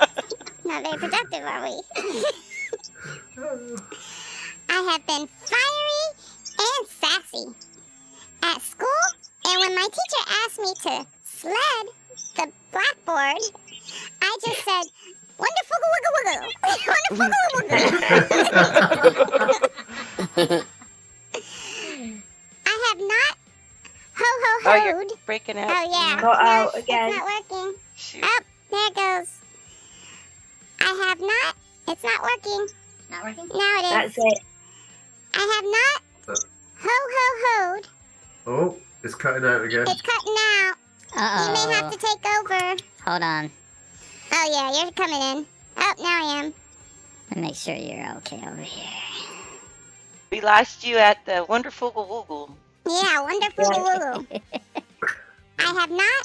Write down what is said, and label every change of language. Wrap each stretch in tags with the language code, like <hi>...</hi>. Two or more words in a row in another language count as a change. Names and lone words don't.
<en>Not very productive, are we? I have been fiery and sassy at school, and when my teacher asked me to sled the blackboard, I just said, wonderful wiggle wiggle. I have not ho-ho-hoed. Oh, you're breaking out. Oh, yeah. Go out No, again. It's not working. Shoot. Oh, there it goes. I have not. It's not working. Not working? Now it is. That's it. I have not ho-ho-hoed. Oh, it's cutting out again. It's cutting out. You may have to take over. Hold on. Oh, yeah, you're coming in. Oh, now I am. Let me make sure you're okay over here. We lost you at the wonderful Google. Yeah, wonderful woo. I have not.</en>